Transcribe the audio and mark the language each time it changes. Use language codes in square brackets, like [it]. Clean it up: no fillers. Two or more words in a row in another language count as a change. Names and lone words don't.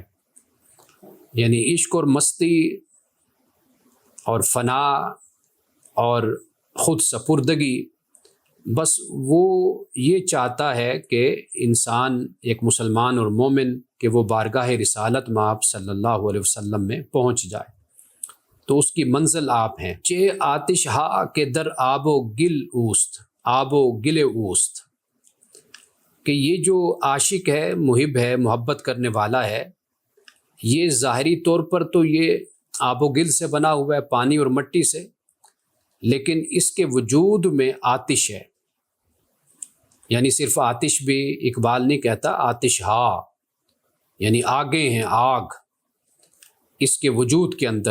[ur] یعنی عشق اور مستی اور فنا اور خود سپردگی، بس وہ یہ چاہتا ہے کہ انسان، ایک مسلمان اور مومن، کہ وہ بارگاہ رسالت مآب [ar] صلی اللہ علیہ وسلم [ur] میں پہنچ جائے، تو اس کی منزل آپ ہیں۔ [fa] چے آتش ہا کے در آب و گل اوست، آب و گل اوست، [ur] کہ یہ جو عاشق ہے، محب ہے، محبت کرنے والا ہے، یہ ظاہری طور پر تو یہ آب و گل سے بنا ہوا ہے، پانی اور مٹی سے، لیکن اس کے وجود میں آتش ہے۔ یعنی صرف آتش بھی اقبال نہیں کہتا، آتش ہا یعنی آگے ہیں، آگ اس کے وجود کے اندر۔